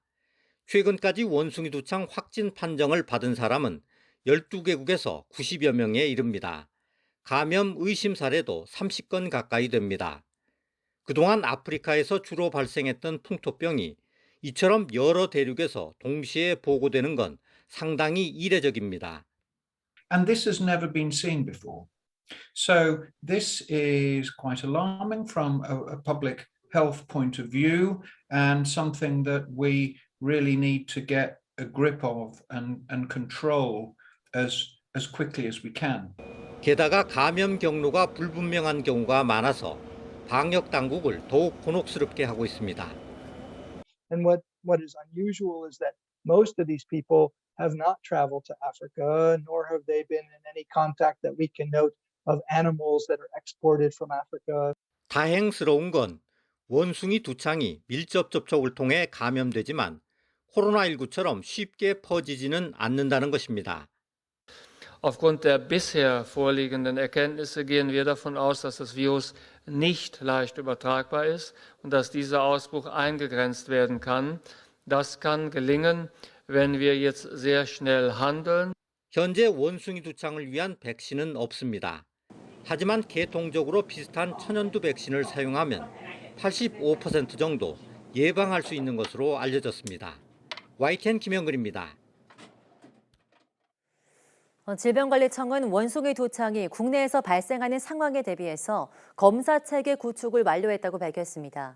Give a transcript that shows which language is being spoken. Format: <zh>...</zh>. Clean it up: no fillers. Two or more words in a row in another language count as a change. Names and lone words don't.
<ko>최근까지 원숭이 두창 확진 판정을 받은 사람은 12개국에서 90여 명에 이릅니다. 감염 의심 사례도 30건 가까이 됩니다. 그동안 아프리카에서 주로 발생했던 풍토병이 이처럼 여러 대륙에서 동시에 보고되는 건 상당히 이례적입니다.</ko> <en>And this has never been seen before. So this is quite alarming from a public health point of view and something that we really need to get a grip of and control as quickly as we can.</en> <ko>게다가 감염 경로가 불분명한 경우가 많아서 방역 당국을 더욱 곤혹스럽게 하고 있습니다.</ko> <en>And what is unusual is that most of these people have not traveled to Africa, nor have they been in any contact that we can note of animals that are exported from Africa.</en> <ko>다행스러운 건 원숭이 두창이 밀접 접촉을 통해 감염되지만 코로나19처럼 쉽게 퍼지지는 않는다는 것입니다.</ko> <de>Aufgrund der bisher vorliegenden Erkenntnisse gehen wir davon aus, dass das Virus nicht leicht übertragbar ist und dass dieser Ausbruch eingegrenzt werden kann. Das kann gelingen, wenn wir jetzt sehr schnell handeln.</de> <ko>현재 원숭이 두창을 위한 백신은 없습니다. 하지만 계통적으로 비슷한 천연두 백신을 사용하면 85% 정도 예방할 수 있는 것으로 알려졌습니다. YTN 김영근입니다. 질병관리청은 원숭이 두창이 국내에서 발생하는 상황에 대비해서 검사 체계 구축을 완료했다고 밝혔습니다.</ko>